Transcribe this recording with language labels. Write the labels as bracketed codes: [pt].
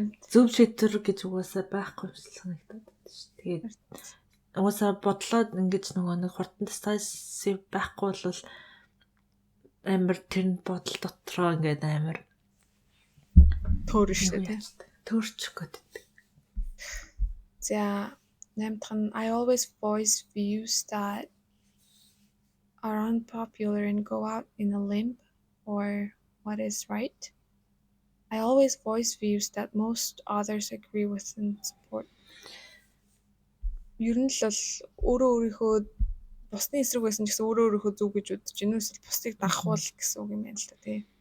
[mn] Зөв шийдвэр гэж угаасаа байхгүй юм санагдаад байна шүү. Тэгээд угаасаа бодлоод ингэж нөгөө нэг хурдан decisive байхгүй бол амар тэр бодол дотроо ингээд амар төөрөн шүү дээ. Төөрчих гээд. За 8 дахь нь [en] I always voice views that are unpopular and go out in a limb or what is right. I always voice views that most others agree with and support. [mn] Ер нь л өөрөө өөрийнхөө бусны эсрэг байсан ч гэсэн өөрөө өөрийнхөө зөв гэж үзэж гинүү эсвэл бусдыг дагахуул гэсэн үг юм байна л да тий.